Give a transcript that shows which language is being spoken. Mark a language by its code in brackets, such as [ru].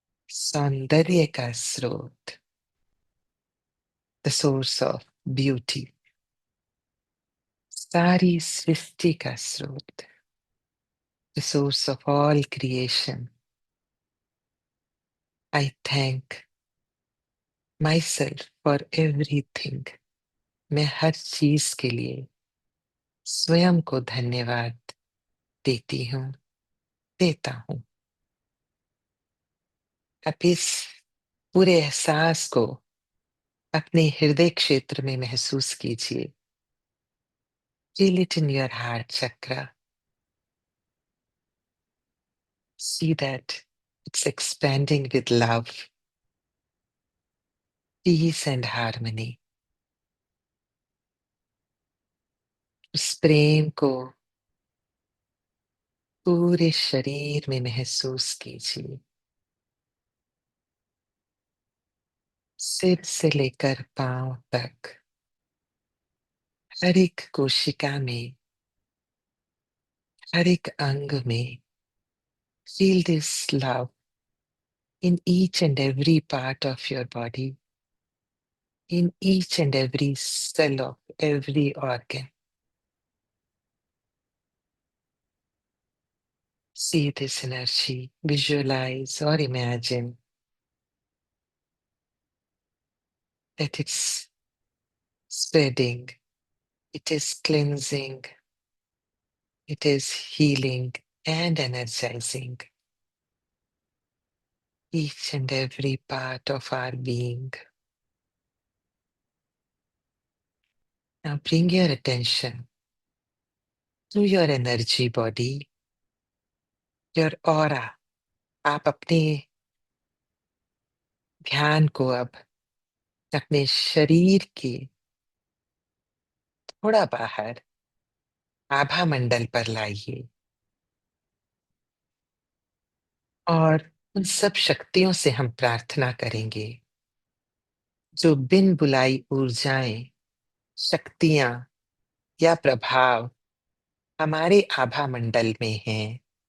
[hi] सौंदर्य का स्रोत, [en] The source of beauty. [hi] सारी सृष्टि का स्रोत, [en] The source of all creation. I thank myself for everything. [hi] मैं हर चीज के लिए स्वयं को धन्यवाद देती हूँ, देता हूँ। अब इस पूरे एहसास को अपने हृदय क्षेत्र में महसूस कीजिए। [en] Feel it in your heart chakra. See that it's expanding with love, peace and harmony. [hi] उस प्रेम को पूरे शरीर में महसूस कीजिए। सिर से लेकर पांव तक, हर एक कोशिका में, हर एक अंग में। [en] Feel this love in each and every part of your body, in each and every cell of every organ. See this energy, visualize or imagine that it's spreading, it is cleansing, it is healing and energizing each and every part of our being. Now bring your attention to your energy body, your aura. [hi] आप अपने ध्यान को अब अपने शरीर के थोड़ा बाहर आभा मंडल पर लाइए और उन सब शक्तियों से हम प्रार्थना करेंगे जो बिन बुलाई ऊर्जाएं, शक्तियां या प्रभाव हमारे आभा मंडल में हैं।